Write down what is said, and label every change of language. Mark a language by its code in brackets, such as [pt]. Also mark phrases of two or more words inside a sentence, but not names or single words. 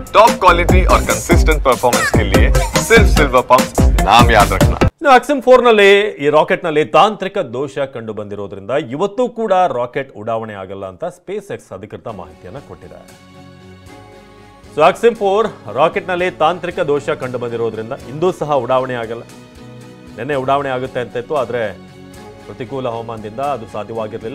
[en] top quality [hi] और [en] consistent performance [hi] के लिए सिर्फ सिल्वर पंप नाम याद रखना। [kn] ಆಕ್ಸಿಮ್ 4 ನಲ್ಲಿ ಈ ರಾಕೆಟ್ ನಲ್ಲಿ ತಾಂತ್ರಿಕ ದೋಷ ಕಂಡು ಬಂದಿರೋದ್ರಿಂದ ಇವತ್ತು ಕೂಡ ರಾಕೆಟ್ ಉಡಾವಣೆ ಆಗಲ್ಲ ಅಂತ ಸ್ಪೇಸ್ ಎಕ್ಸ್ ಅಧಿಕೃತ ಮಾಹಿತಿಯನ್ನು ಕೊಟ್ಟಿದೆ. ಸೊ ಆಕ್ಸಿಮ್ 4 ರಾಕೆಟ್ ನಲ್ಲಿ ತಾಂತ್ರಿಕ ದೋಷ ಕಂಡು ಬಂದಿರೋದ್ರಿಂದ ಇಂದೂ ಸಹ ಉಡಾವಣೆ ಆಗಲ್ಲ. ನಿನ್ನೆ ಉಡಾವಣೆ ಆಗುತ್ತೆ ಅಂತ ಇತ್ತು, ಆದರೆ ಪ್ರತಿಕೂಲ ಹವಾಮಾನದಿಂದ ಅದು ಸಾಧ್ಯವಾಗಿರಲಿಲ್ಲ.